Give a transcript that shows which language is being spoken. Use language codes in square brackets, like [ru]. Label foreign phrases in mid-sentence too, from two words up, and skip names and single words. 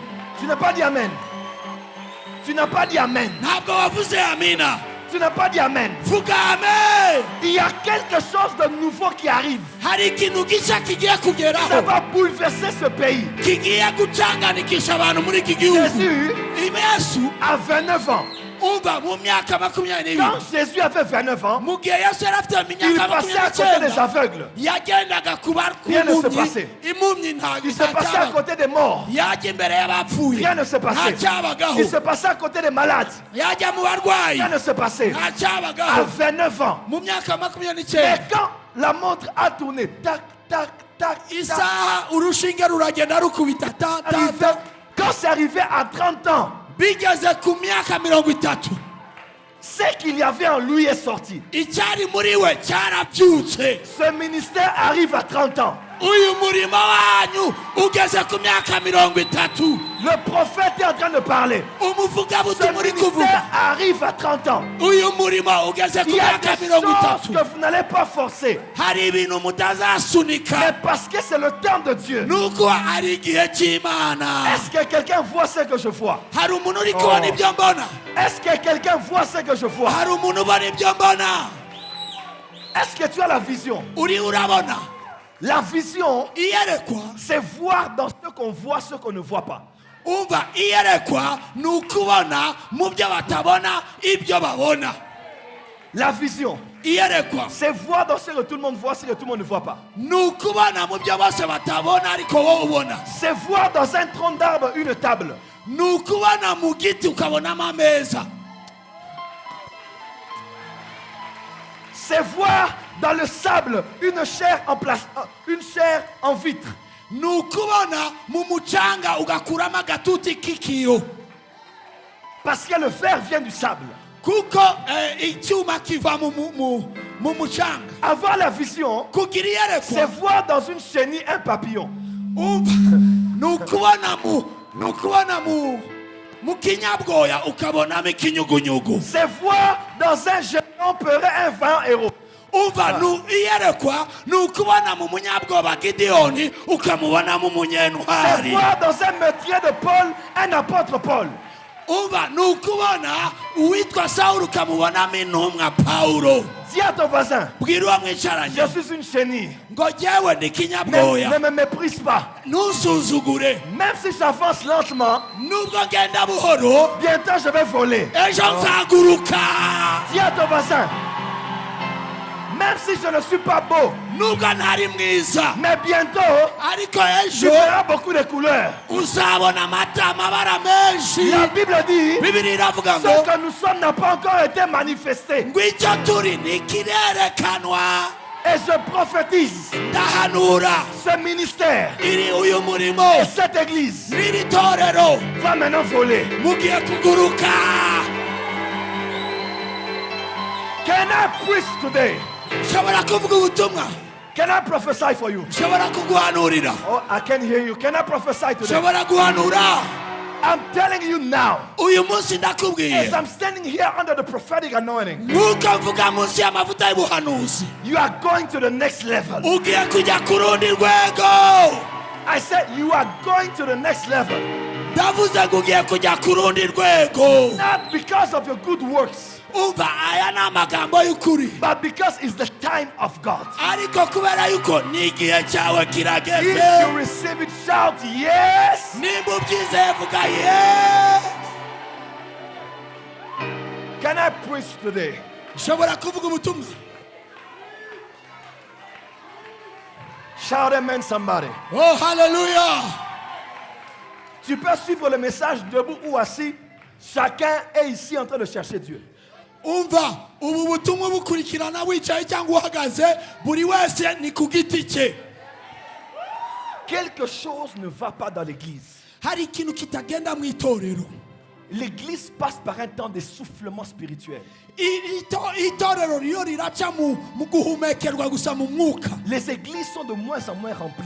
[fr] Tu n'as pas dit Amen. Tu n'as pas dit Amen. [rw] Ntabwo wavuze amina. [fr] Tu n'as pas dit Amen. [rw] Vuga amen. [fr] Il y a quelque chose de nouveau qui arrive. [rw] Hari ikintu gishya kigiye [fr] Ça [rw] kugeraho [fr] va bouleverser ce pays. [rw] kigiye gucanganikisha abantu muri iki gihugu. [fr] Jésus [rw] Yesu [fr] a 29 ans. [rw] umva mu myaka 22 [fr] Quand Jésus avait 29 ans, [rw] mu gihe Yesu yari afite [fr] il [rw] imyaka [fr] passait à côté des [rw] 29 [fr] aveugles. [rw] yagendaga kuba [fr] Rien ne se passait. [rw] impumyi ntabwo [fr] Il se passait à côté des morts. [rw] yajya imbere y'abapfuye [fr] Rien ne se passait. [rw] ntacyabagaho. [fr] Il se passait à côté des malades. [rw] yajya mu barwayi [fr] Rien ne se passait. À [rw] ntacyabagaho. [fr] 29 ans. [rw] mu myaka [fr] Et [rw] 29 [fr] quand la montre a tourné, tac, tac, tac, tac, [rw] isaha urushinge ruragenda rukubita ta ta [fr] arrivé- ta quand c'est arrivé à 30 ans, [rw] bigeze ku myaka 30 [fr] ce qu'il y avait en lui est sorti. [rw] icyari muri we cyarabyutse. [fr] Ce ministère arrive à 30 ans. [rw] uyu murimo wanyu ugeze ku myaka 30. [fr] Le prophète est en train de parler. [rw] umuvugabutumwa [fr] Ce [rw] uri [fr] ministère [rw] kuvuga [fr] arrive à 30 ans. [rw] uyu murimo ugeze ku [fr] Il y a [rw] myaka [fr] des choses [rw] 30. [fr] que vous n'allez pas forcer. [rw] hari ibintu mutazasunika [fr] Mais parce que c'est le temps de Dieu. [rw] nuko ari igihe cy'imana. [fr] Est-ce que quelqu'un voit ce que je vois? [rw] hari umuntu uri kubona ibyo mbona. [fr] Est-ce que quelqu'un voit ce que je vois? [rw] hari umuntu ubona ibyo mbona. [fr] Est-ce que tu as la vision? [rw] uri urabona. [fr] La vision, [rw] iyerekwa [fr] c'est voir dans ce qu'on voit ce qu'on ne voit pas. [rw] umva iyerekwa ni ukubona mu byo batabona ibyo babona. [fr] La vision, [rw] iyerekwa [fr] c'est voir dans ce que tout le monde voit ce que tout le monde ne voit pas. [rw] ni ukubona mu byo bose batabona ariko wowe ubona. [fr] C'est voir dans un tronc d'arbre une table. [rw] ni ukubona mu giti ukabonamo ameza. [fr] C'est voir dans le sable une chair en vitre. [rw] ni ukubona mu mucanga ugakuramo agatuti k'ikiyo. [fr] Parce que le verre vient du sable. [rw] kuko icyuma kiva mu mucanga. [fr] Avoir la vision, [rw] kugira [fr] c'est [rw] iyerekwa [fr] voir dans une chenille un papillon. [rw] umva ni ukubona mu kinyabwoya ukabonamo ikinyugunyugu. [fr] C'est voir dans un géant peurer un vaillant héros. [rw] umva iyerekwa ni ukubona mu munyabwoba gideyoni ukamubonamo [fr] C'est [rw] umunyentwari. [fr] voir dans un meurtrier de Paul un apôtre Paul. [rw] umva ni ukubona uwitwa sawuli ukamubonamo intumwa pawulo. [fr] Dis à ton voisin, [rw] bwira uwo mwicaranye [fr] je suis une chenille. [rw] ngo jyewe ndi [fr] Ne [rw] kinyabwoya. [fr] me méprise pas. [rw] ntusuzugure. [fr] Même si j'avance lentement, [rw] nubwo ngenda buhoro [fr] bientôt je vais voler. [rw] ejo nzaguruka. [fr] Dis à ton voisin, même si je ne suis pas beau, [rw] nubwo ntari mwiza [fr] mais bientôt [rw] ariko [fr] tu [rw] ejo [fr] verras beaucoup de couleurs. [rw] uzabona amabara menshi. [fr] La Bible dit, [rw] bibiri iravuga [fr] ce [rw] ngo [fr] que nous sommes n'a pas encore été manifesté. [rw] ngo icyo turi ntikirerekanwa. [fr] Et je prophétise [rw] ndahanura [fr] ce ministère [rw] iri uyu murimo [fr] et cette église [rw] n'iri torero [fr] va maintenant voler. [rw] mugiye kuguruka. [en] Can I preach today? [rw] nshobora kuvuga ubutumwa. [en] Can I prophesy for you? [rw] nshobora kuguhanurira. [en] Oh, I can hear you. Can I prophesy today? [rw] nshobora guhanura. [en] I'm telling you now, [rw] uyu munsi [en] as [rw] ndakubwiye [en] I'm standing here under the prophetic anointing, [rw] nk'uko mvuga munsi y'amavuta y'ubuhanuzi [en] you are going to the next level. [rw] ugiye kujya ku rundi rwego. [en] I said you are going to the next level. [rw] ndavuze ngo ugiye kujya ku rundi rwego. [en] Not because of your good works, [rw] umva aya ni amagambo y'ukuri [en] but because it's the time of God. [rw] ariko kubera yuko ni igihe cyawe [en] If [rw] kirageze. [en] you receive it, shout yes. [rw] nimba ubyizeye vuga ye. [en] Can I preach today? [rw] nshobora kuvuga ubutumwa. [en] Shout amen somebody. oh haleluya. [fr] Tu peux suivre le message debout ou assis. Chacun est ici en train de chercher Dieu. [rw] umva ubu butumwa bukurikirana wicaye cyangwa uhagaze buri wese ni ku giti cye. [fr] Quelque chose ne va pas dans l'église. [rw] hari ikintu kitagenda mu itorero. [fr] L'église passe par un temps d'essoufflement spirituel. [rw] itorero riyo riraca mu guhumekerwa gusa mu mwuka. [fr] Les églises sont de moins en moins remplies.